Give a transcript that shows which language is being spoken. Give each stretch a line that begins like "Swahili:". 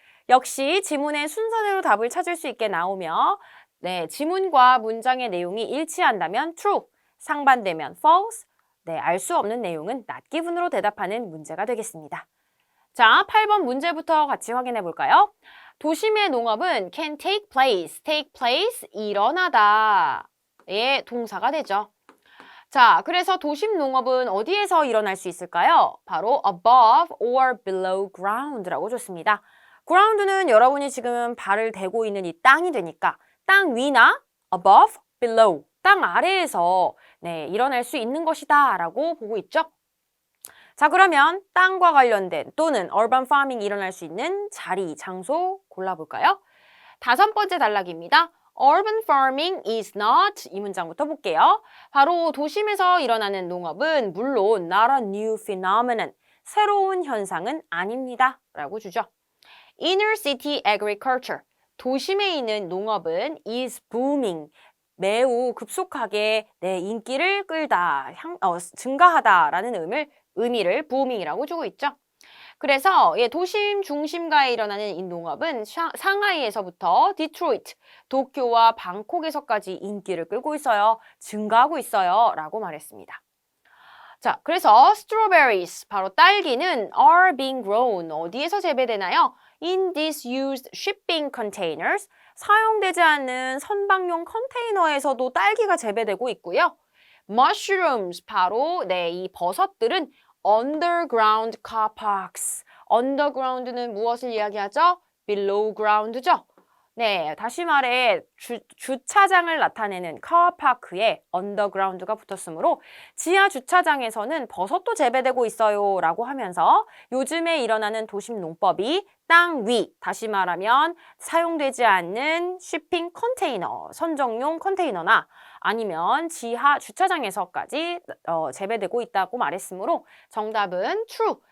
Korean: 역시 지문의 순서대로 답을 찾을 수 있게 나오며 지문과 문장의 내용이 일치한다면 true, 상반되면 false, 알 수 없는 내용은 not given으로 대답하는 문제가 되겠습니다. 자, 8번 문제부터 같이 확인해 볼까요? 도심의 농업은
English: can take place,
Korean: 일어나다 의 동사가 되죠. 자, 그래서 도심 농업은 어디에서 일어날 수 있을까요? 바로
English: above or below ground
Korean: 라고 줬습니다. ground는 여러분이 지금 발을 대고 있는 이 땅이 되니까 땅 위나 above, below, 땅 아래에서 네, 일어날 수 있는 것이다 라고 보고 있죠. 자, 그러면 땅과 관련된 또는 urban farming 일어날 수 있는 자리, 장소 골라볼까요? 5번째 단락입니다.
English: Urban farming is not
Korean: 이 문장부터 볼게요. 바로 도심에서 일어나는 농업은 물론
English: not a new phenomenon,
Korean: 새로운 현상은 아닙니다. 라고 주죠.
English: Inner city agriculture,
Korean: 도심에 있는 농업은
English: is booming,
Korean: 매우 급속하게 내 인기를 끌다, 증가하다라는 의미를 booming이라고 주고 있죠. 그래서 도심 중심가에 일어나는 이 농업은 상하이에서부터 디트로이트, 도쿄와 방콕에서까지 인기를 끌고 있어요. 증가하고 있어요. 라고 말했습니다. 자, 그래서 strawberries, 바로 딸기는
English: are being grown,
Korean: 어디에서 재배되나요?
English: In disused shipping containers,
Korean: 사용되지 않는 선박용 컨테이너에서도 딸기가 재배되고 있고요.
English: mushrooms,
Korean: 바로 이 버섯들은
English: underground car parks.
Korean: underground는 무엇을 이야기하죠? below ground죠. 네, 다시 말해 주차장을 나타내는 car park에 underground가 붙었으므로 지하 주차장에서는 버섯도 재배되고 있어요 라고 하면서 요즘에 일어나는 도심 농법이 땅 위, 다시 말하면 사용되지 않는 shipping 컨테이너, 선정용 컨테이너나 아니면 지하 주차장에서까지 재배되고 있다고 말했으므로 정답은 true.